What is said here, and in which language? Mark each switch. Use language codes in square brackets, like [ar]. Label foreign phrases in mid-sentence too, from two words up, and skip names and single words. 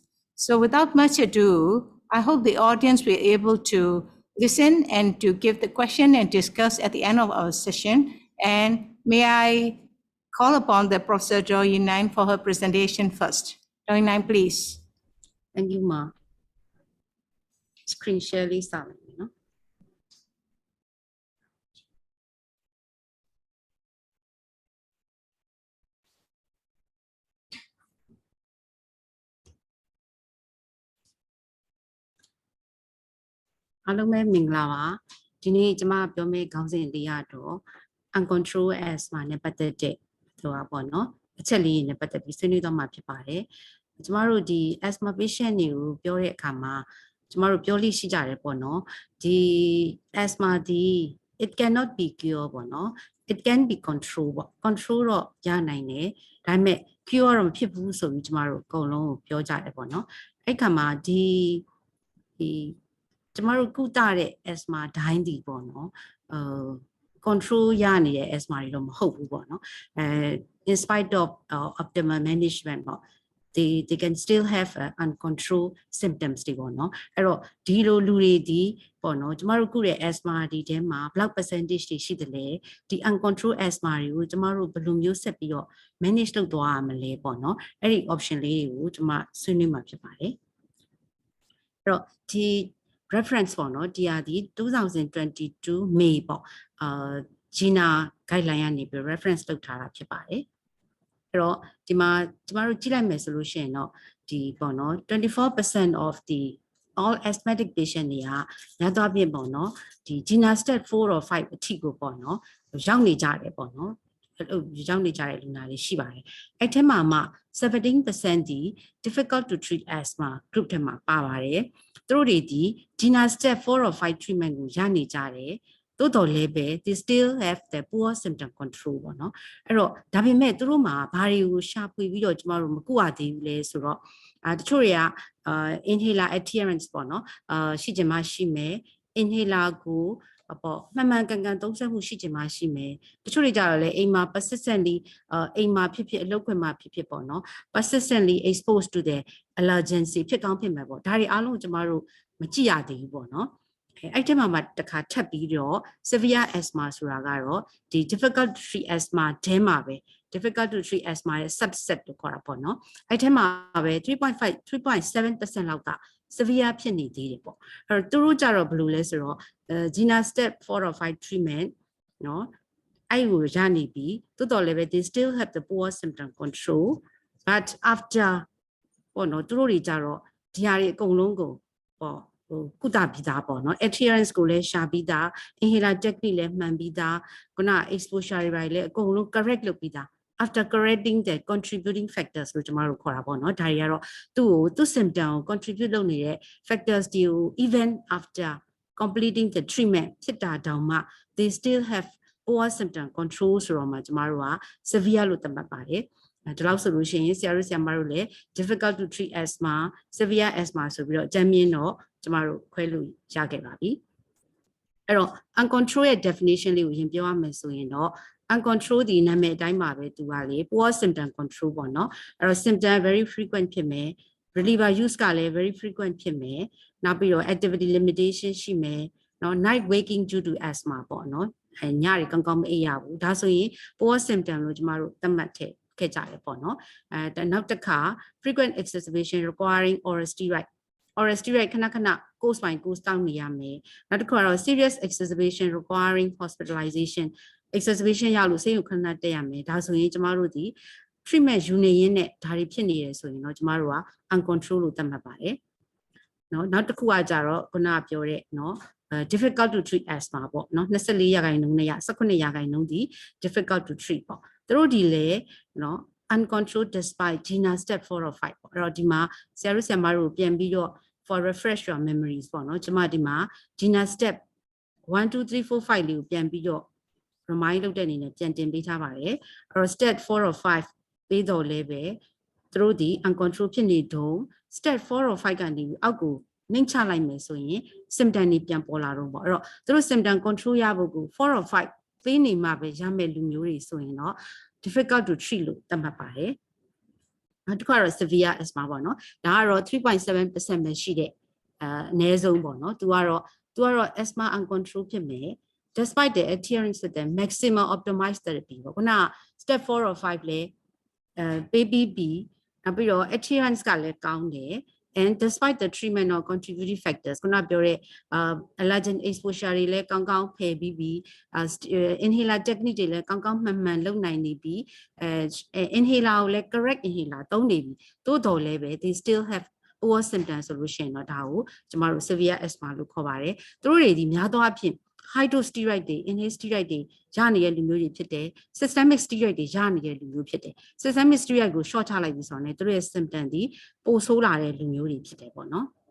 [en] So without much ado, I hope the audience will be able to listen and to give the question and discuss at the end of our session. And may I call upon the Professor Yee Yee Naing for her presentation first. Yee Yee Naing, please. Thank you, Ma. Screen share [my] လေးစမယ်နော် အားလုံးပဲမင်္ဂလာပါဒီနေ့ကျွန်မပြောမယ့်ခေါင်းစဉ်လေးရတော့ [en] uncontrolled asthma [my] နဲ့ပတ်သက်တဲ့ဆိုတာပေါ့နော်အချက်လေးနဲ့ပတ်သက်ပြီးဆွေးနွေးတော့မှာဖြစ်ပါတယ်ကျွန်မတို့ဒီ [en] asthma patient [my] တွေကိုပြောတဲ့အခါမှာကျွန်မတို့ပြောလို့ရှိကြတယ်ပေါ့နော်ဒီ asthma ဒီ [en] it cannot be cured [my] ပေါ့နော် [en] it can be controlled [my] ပေါ့ control တော့ရနိုင်တယ်ဒါပေမဲ့ cure တော့မဖြစ်ဘူးဆိုပြီးကျွန်မတို့အကုန်လုံးကိုပြောကြတယ်ပေါ့နော်အဲ့ခါမှာဒီ ကျမတို့ကုသတဲ့ asthma ဒိုင်းဒီပေါ့နော်control ရနေတဲ့ asthma တွေတော့မဟုတ်ဘူးပေါ့နော် [en] in spite of optimal management [my] ပေါ့ [en] they can still have uncontrolled symptoms [my] တွေပေါ့နော်အဲ့တော့ဒီလိုလူတွေဒီပေါ့နော်ကျမတို့ကုတဲ့ asthma ဒီထဲမှာဘယ်လောက် percentage တွေရှိတယ်လဲဒီ [en] uncontrolled asthma [my] တွေကိုကျမတို့ဘယ်လိုမျိုးဆက်ပြီးတော့ manage လုပ်သွားရမလဲပေါ့နော်အဲ့ဒီ option လေးတွေကိုကျမဆွေးနွေးမှာဖြစ်ပါတယ်အဲ့တော့ဒီ reference ပေါ့နော်ဒီဟာဒီ 2022 May ပေါ့GINA guideline ကနေပြီး reference လုပ်ထားတာဖြစ်ပါတယ်အဲ့တော့ဒီမှာကျမတို့ကြည့်လိုက်မယ်ဆိုလို့ရှိရင်တော့ဒီပေါ့နော် [en] 24% of the all asthmatic patient [my] တွေကရသွားပြင်ပေါ့နော်ဒီ [en] GINA stat 4 or 5 [my] အထိကိုပေါ့နော်ရောက်နေကြတယ်ပေါ့နော် ရောက်နေကြတဲ့လူနာတွေရှိပါတယ်အဲ့ထဲမှာမှ 17% ဒီ [en] difficult to treat asthma group [my] ထဲမှာပါပါတယ်သူတို့တွေဒီ [en] GINA step 4 or 5 treatment [my] ကိုရနေကြတယ်တိုးတော်လည်းပဲ [en] they still have the poor symptom control [my] ပေါ့နော်အဲ့တော့ဒါပေမဲ့သူတို့မှာဘာတွေကိုရှာဖွေပြီးတော့ကျမတို့မကုရသေးဘူးလဲဆိုတော့တချို့တွေက [en] inhaler adherence [my] ပေါ့နော်ရှိချင်မှရှိမယ် inhaler ကိုပေါ့မှန်မှန်ကန်ကန်သုံးစွဲမှုရှိချင်မှရှိမယ်တချို့တွေကြတော့လေအိမ်မှာ persistently အိမ်မှာဖြစ်ဖြစ်အလုပ်ခွင်မှာဖြစ်ဖြစ်ပေါ့နော် [en] persistently exposed to the allergen [my] ဖြစ်ကောင်းဖြစ်မှာပေါ့ဒါတွေအားလုံးကိုကျမတို့မကြည့်ရသေးဘူးပေါ့နော်အဲ့ဒီမှာတခါထပ်ပြီးတော့ [en] severe asthma [my] ဆိုတာကတော့ဒီ [en] difficult to treat asthma [my] ထဲမှာပဲ [en] difficult to treat asthma [my] ရဲ့ subset လို့ခေါ်တာပေါ့နော်အဲ့ထဲမှာပဲ 3.7% လောက်က severe ဖြစ်နေသေးတယ်ပေါ့အဲ့တော့သူတို့ကြတော့ဘယ်လိုလဲဆိုတော့ [en] GINA step 4 or 5 treatment [my] နော်အဲ့ကိုရနေပြီတိုးတော်လည်းပဲ [en] they still have the poor symptom control but after [my] ပေါ့နော်သူတို့တွေကြတော့ဒီဟာတွေအကုန်လုံးကိုပေါ့ကုသပြီးသားပေါ့နော် adherence ကိုလည်းရှာပြီးသား [en] inhaler technique [my] လည်းမှန်ပြီးသားခုန exposure တွေလည်းအကုန်လုံး correct လုပ်ပြီးသား [en] after correcting the contributing factors [my] လို့ကျွန်တော်တို့ခေါ်တာပေါ့နော်ဒါတွေကတော့သူ့ symptom ကို contribute လုပ်နေတဲ့ factors တွေကို [en] even after completing the treatment [my] ဖြစ်တာတောင်မှ [en] they still have poor symptom control [my] ဆိုတော့မှကျွန်တော်တို့က severe လို့သတ်မှတ်ပါတယ်ဒီလောက်ဆိုလို့ရှိရင်ဆရာတို့လည်း [en] difficult to treat asthma severe asthma [my] ဆိုပြီးတော့အကြမ်းမြင့်တော့ကျွန်တော်တို့ခွဲလို့ရခဲ့ပါပြီအဲ့တော့ uncontrolled ရဲ့ definition လေးကိုရင်ပြောရမယ်ဆိုရင်တော့ uncontrolled ဒီနာမည်အတိုင်းပါပဲသူကလေ [en] poor symptom control [my] ပေါ့နော်အဲ့တော့ [en] symptom very frequent [my] ဖြစ်မယ် [en] reliever use [my] ကလည်း [en] very frequent [my] ဖြစ်မယ်နောက်ပြီးတော့ [en] activity limitation [my] ရှိမယ်နော် [en] night waking due to asthma [my] ပေါ့နော်ညတွေကောင်းကောင်းမအိပ်ရဘူးဒါဆိုရင် [en] poor symptom [my] လို့ကျွန်တော်တို့သတ်မှတ်ခဲ့ကြတယ်ပေါ့နော်နောက်တစ်ခါ [en] frequent exacerbation requiring oral steroid [my] ခဏ [en] course by course [my] တောင်းနေရမယ်နောက်တစ်ခါတော့ [en] serious exacerbation requiring hospitalization exacerbation [my] ရလို့ဆေးရုံခဏတက်ရမယ်ဒါဆိုရင်ကျမ တို့ဒီ treatment ယူနေရင်းနဲ့ဒါတွေဖြစ်နေရဆိုရင်တော့ကျမတို့က uncontrolled လို့သတ်မှတ်ပါတယ်နော်နောက်တစ်ခုကကြတော့ခုနကပြောတဲ့နော် [en] difficult to treat asthma [my] ပေါ့နော်24ရာခိုင်နှုန်းနဲ့18ရာခိုင်နှုန်းဒီ [en] difficult to treat [my] ပေါ့သူတို့ဒီလေနော် [en] uncontrolled despite GINA step 4 or 5 [my] ပေါ့အဲ့တော့ဒီမှာဆရာမတို့ပြန်ပြီးတော့ [en] for refresh your memories [my] ပေါ့နော်ကျမဒီမှာ GINA step 1 2 3 4 5လေးကိုပြန်ပြီးတော့ remind လုပ်တဲ့အနေနဲ့ပြန်တင်ပေးထားပါတယ်အဲ့တော့ [en] step 4 or 5 [my] ပေးတော့လဲပဲသူတို့ဒီ uncontrolled ဖြစ်နေတော့ [en] step 4 or [my] 5 ကနေအောက်ကိုနှိမ့်ချလိုက်မယ်ဆိုရင် symptom တွေပြန်ပေါ်လာတော့ပေါ့အဲ့တော့သူတို့ [en] symptom control [my] ရဖို့ကို4 or 5ပေး နေမှပဲရမယ်လူမျိုးတွေဆိုရင်တော့ [en] difficult to treat [my] လို့သတ်မှတ်ပါတယ်နောက်တစ်ခါတော့ [en] severe asthma [my] ပေါ့နော်ဒါကတော့ 3.7% ပဲရှိတဲ့အနည်းဆုံးပေါ့နော်သူကတော့ [en] asthma uncontrolled [my] ဖြစ်မယ် [en] despite the adherence to the maximum optimized therapy [my] ပေါ့ခုန [en] step 4 or 5 [my] လဲပေးပြီးနောက်ပြီးတော့ adherence ကလည်းကောင်းတယ် [en] and despite the treatment or contributing factors [my] ခုနပြောတဲ့ [en] allergen exposure [my] တွေလည်းကောင်းကောင်းဖယ်ပြီး [en] inhaler technique [my] တွေလည်းကောင်းကောင်းမှန်လုပ်နိုင်နေပြီinhaler ကိုလည်း [en] correct inhaler [my] သုံးနေပြီတိုးတော်လည်းပဲ [en] they still have poor symptom solution [my] တော့ဒါကိုကျမတို့ [en] severe asthma [my] လို့ခေါ်ပါတယ်သူတို့တွေဒီများသောအားဖြင့် [en] high dose steroid [my] တွေ [en] inhaled steroid [my] တွေရနေတဲ့လူမျိုးတွေဖြစ်တယ် [en] systemic steroid [my] တွေရနေတဲ့လူမျိုးဖြစ်တယ် [en] systemic steroid [my] ကို short ချလိုက်ပြီဆိုတော့ねသူတို့ရဲ့ symptom ဒီပိုဆိုးလာတဲ့လူမျိုးတွေဖြစ်တယ်ပေါ့နော်